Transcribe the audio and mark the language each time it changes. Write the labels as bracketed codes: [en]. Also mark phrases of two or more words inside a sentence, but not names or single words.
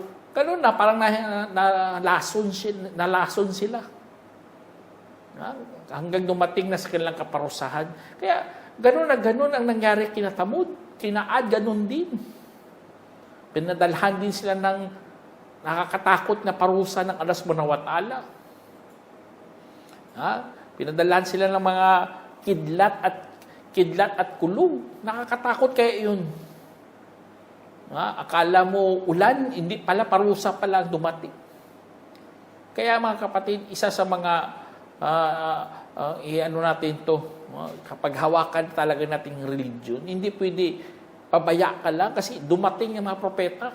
[tl] Ganun na, parang nalason sila. Hanggang dumating na sa kanilang kaparusahan. Kaya ganun na ganun ang nangyari kina Thamud. Kina Ad, ganun din. Pinadalhan din sila ng nakakatakot na parusa ng Allah [ar] سبحانه وتعالى. [tl] Pinadalhan sila ng mga kidlat at kulong. Nakakatakot kaya yun. Akala mo ulan, hindi pala, parusa pala dumating. Kaya mga kapatid, isa sa mga natin to, kapag hawakan talaga nating religion, hindi pwede pabaya ka lang kasi dumating yung mga propeta.